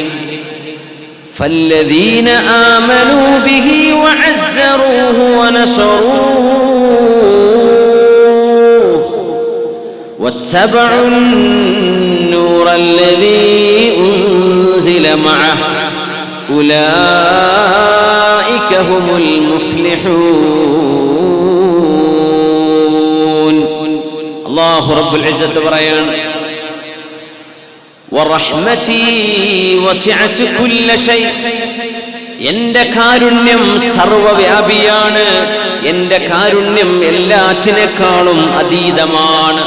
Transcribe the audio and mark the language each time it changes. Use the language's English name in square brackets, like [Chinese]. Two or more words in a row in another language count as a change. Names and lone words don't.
[Arabic] فالذين آمنوا به وعزروه ونصروه واتبعوا النور الذي أنزل معه أولئك هم المفلحون. [Malayalam] അല്ലാഹു [Arabic] رب العزة [Malayalam] പറയാണ്, [Arabic] ورحمتي وسعت كل شيء, [Malayalam] എന്റെ കാരുണ്യം സർവവ്യാപിയാണ്, എന്റെ കാരുണ്യം എല്ലാറ്റിനേക്കാളും അതീതമാണ്.